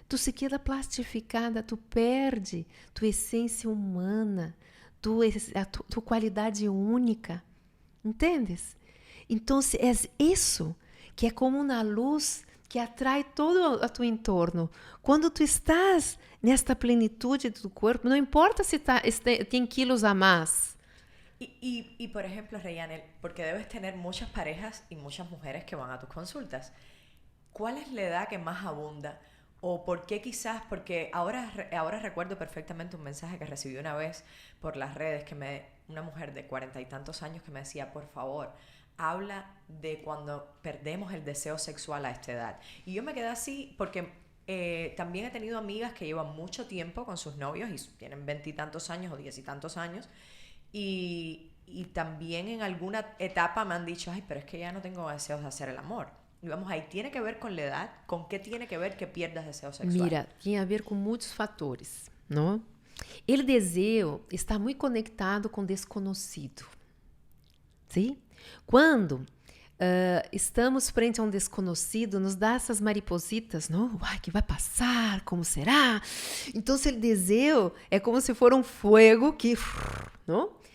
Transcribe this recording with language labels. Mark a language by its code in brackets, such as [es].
[pt] Tu se queda plastificada, tu perde tua essência humana, tua qualidade única. Entendes? Então, é isso que é como uma luz que atrai todo a tu entorno. Quando tu estás nesta plenitude do corpo, não importa se tem quilos a mais. [es] Y por ejemplo, Reyanel, porque debes tener muchas parejas y muchas mujeres que van a tus consultas, ¿cuál es la edad que más abunda? ¿O por qué quizás? Porque ahora recuerdo perfectamente un mensaje que recibí una vez por las redes, una mujer de 40 y tantos años que me decía, por favor, habla de cuando perdemos el deseo sexual a esta edad. Y yo me quedé así porque también he tenido amigas que llevan mucho tiempo con sus novios y tienen 20 y tantos años o 10 y tantos años y también en alguna etapa me han dicho, ay, pero es que ya no tengo deseos de hacer el amor. Y vamos, ahí tiene que ver con la edad. ¿Con qué tiene que ver que pierdas deseo sexual? [pt] Mira, tem a ver com muitos fatores, não? O desejo está muito conectado com o desconhecido. Sim? Quando estamos frente a um desconhecido, nos dá essas maripositas, não? Ai, que vai passar? Como será? Então, o desejo é como se for um fogo que... Não?